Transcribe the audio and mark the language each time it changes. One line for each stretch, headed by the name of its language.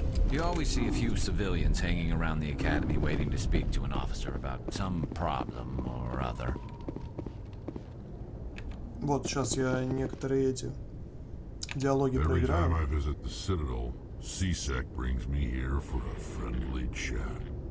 English: You always see a few civilians hanging around the academy waiting to speak to an officer about some problem or other.
Russian: Вот сейчас я некоторые эти диалоги проиграю.
English: Every time I visit the Citadel, CSEC brings me here for a friendly chat.